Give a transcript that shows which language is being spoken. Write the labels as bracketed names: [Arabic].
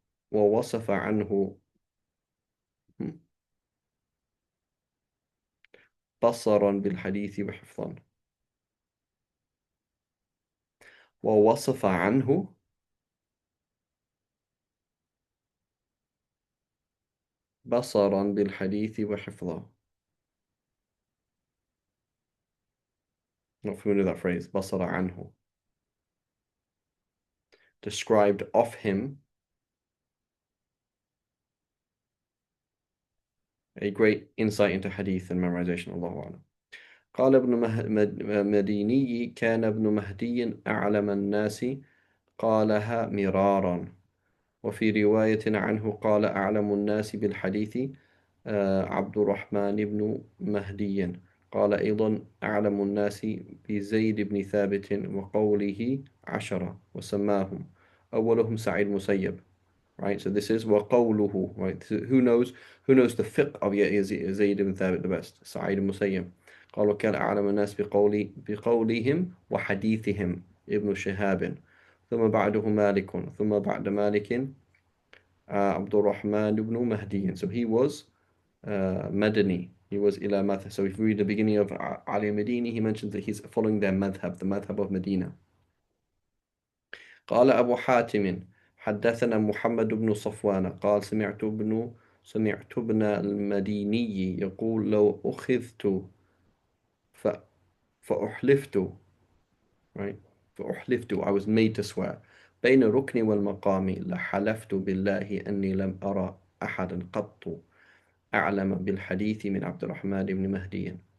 [Arabic] ووصف عنه بصرا بالحديث وحفظا. ووصف عنه بصرا بالحديث وحفظا. [English] Not familiar with that phrase. [Arabic] بصر عنه. [English] Described of him a great insight into hadith and memorization. Allahu A'lam. [Arabic] قال ابن مديني: كان ابن مهدي أعلم الناس. قالها مرارا. وفي رواية عنه قال: أعلم الناس بالحديث عبد الرحمن بن مهدي. قال أيضا: أعلم الناس بزيد بن ثابت وقوله 10 وسماهم أولهم سعيد مسيب. [English] Right, so this is وقوله. Right, so who knows the fiqh of Zayd ibn Thabit the best? Sa'id Musayyib. [Arabic] قال: وكان أعلم الناس بقولهم وحديثهم ابن شهاب. ثم بعده مالك. ثم بعد مالك عبد الرحمن بن مهدي. [English] So he was Madani. He was إلى madhab. So if you read the beginning of Ali Madini, he mentions that he's following their madhab, the madhab of Medina. [Arabic] قال أبو حاتم: حدثنا محمد بن صفوان قال: سمعت ابن المديني يقول: لو أخذت ف... فأحلفت. Right? فأحلفت. [English] I was made to swear [Arabic] بين الركن والمقام لحلفت بالله أني لم أرى أحدا قط أعلم بالحديث من عبد الرحمن بن مهدي.